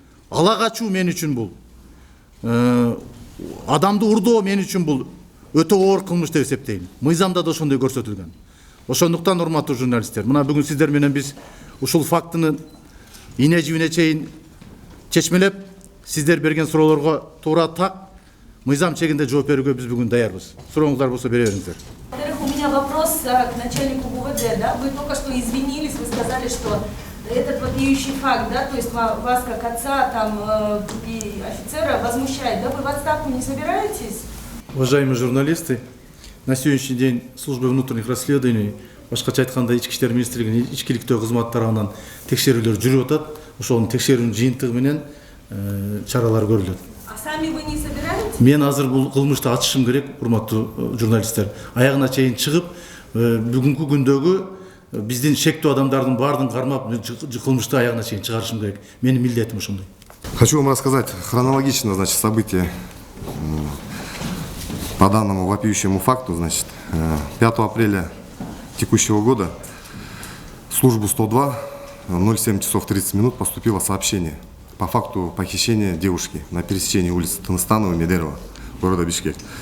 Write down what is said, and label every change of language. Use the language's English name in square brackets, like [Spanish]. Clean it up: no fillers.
[Kyrgyz] Ала качуу мен үчүн бул, адамды урдоо мен үчүн бул өтө оор кылмыш деп эсептейм. Мыйзамда да ошондой көрсөтүлгөн. Ошондуктан урматтуу журналисттер, мына бүгүн сиздер менен биз ушул фактыны ине жибине чейин чечмелеп, сиздер берген суроолорго туура так мыйзам чегинде жооп берүүгө биз бүгүн даярбыз. Сурооңуздар болсо бере бериңиздер. [Russian] Во-первых, у меня вопрос к начальнику ГУВД. Да? Вы только что извинились, вы сказали, что этот вопиющий факт, да, то есть вас как отца там, и офицера возмущает. Да? Вы в отставку не собираетесь? Уважаемые журналисты, на сегодняшний день служба внутренних расследований, [Kyrgyz] башкача айтканда Ички иштер министрлигинин ичкиликтөө кызматы тарабынан текшерүүлөр жүрүп атат. Ошонун текшерүүнүн жыйынтыгы менен чаралар көрүлөт. [Russian] А сами вы не собираетесь? [Kyrgyz] Мен азыр бул кылмышты ачышым керек, урматтуу журналисттер. Аягына чейин чыгып, бүгүнкү күндөгү биздин шектүү адамдардын баардыгын кармап, кылмышты аягына чейин чыгарышым керек. Менин милдетим ошондой. [Russian] Хочу вам рассказать хронологично, значит, события по данному вопиющему факту. Значит, 5 апреля текущего года в службу 102 07 часов 30 минут поступило сообщение по факту похищения девушки на пересечении улицы Тыныстанова и Медерова города Бишкек.